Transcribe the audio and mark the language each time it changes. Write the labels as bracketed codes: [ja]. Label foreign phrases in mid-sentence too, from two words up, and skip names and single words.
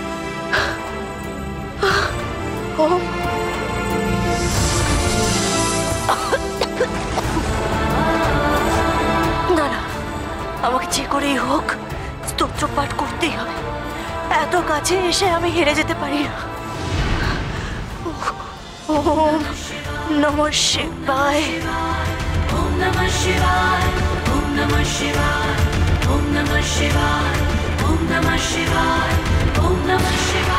[bn] ওম না না, আমাকে যে করেই হোক স্তোত্র পাঠ করতেই হবে। এত কাছে এসে আমি হেরে যেতে পারি না। [sa] ওম নমঃ শিবায়। ওম নমঃ শিবায়। ওম নমঃ শিবায়। ওম নমঃ শিবায়। ওম নমঃ শিবায়। ওম নমঃ